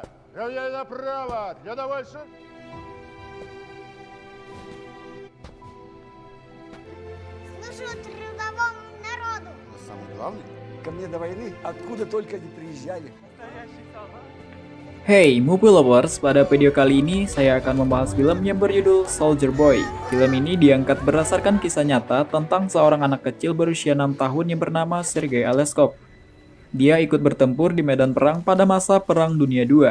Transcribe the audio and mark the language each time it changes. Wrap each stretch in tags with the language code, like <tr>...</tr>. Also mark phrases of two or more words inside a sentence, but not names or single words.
<ru>Равняй направо! Для довольства... Служу трудовому народу. Но самое главное, ко мне до войны откуда только не приезжали.</ru> <en>Hey Movie Lovers,</en> <id>pada video kali ini saya akan membahas film yang berjudul Soldier Boy. Film ini diangkat berdasarkan kisah nyata tentang seorang anak kecil berusia 6 tahun yang bernama Sergei Aleskov. Dia ikut bertempur di medan perang pada masa Perang Dunia II.</id>